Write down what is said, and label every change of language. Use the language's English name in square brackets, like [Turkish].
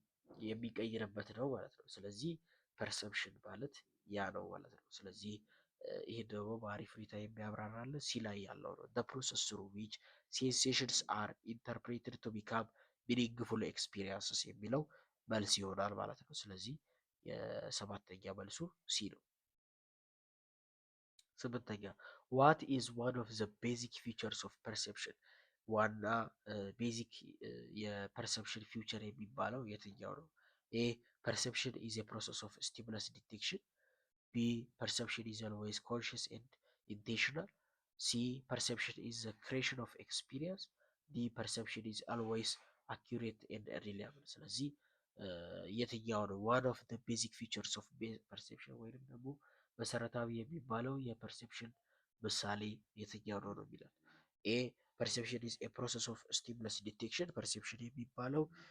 [Amharic] የሚቀይርበት ነው ማለት ነው። ስለዚህ ፐርሰፕሽን ማለት ያ ነው ማለት ነው። ስለዚህ ይሄ ደግሞ በአሪፍ ሁኔታ የሚያብራራልን ሲ ላይ ያለው ነው። [English] the process through which sensations are interpreted to become meaningful experiences [Amharic] የሚለው መልስ ይሆናል ማለት ነው። ስለዚህ የሰባተኛ መልሱ ሲ ነው። ስምንተኛ [English] what is one of the basic features of perception? [Amharic] ዋና ቤዚክ የፐርሰፕሽን ፊውቸር የሚባለው የትኛው ነው? [English] ኤ perception is a process of stimulus detection. B perception is always conscious and intentional. C perception is the creation of experience. D perception is always accurate and reliable። [Amharic] ስለዚህ የትኛው ነው [English] one of the basic features of perception [Amharic] ወይንም ደግሞ መሰረታዊ የሚባለው የፐርሴፕሽን ምሳሌ የትኛው ነው ነው የሚለው። [English] ኤ perception is a process of stimulus detection። perception የሚባለው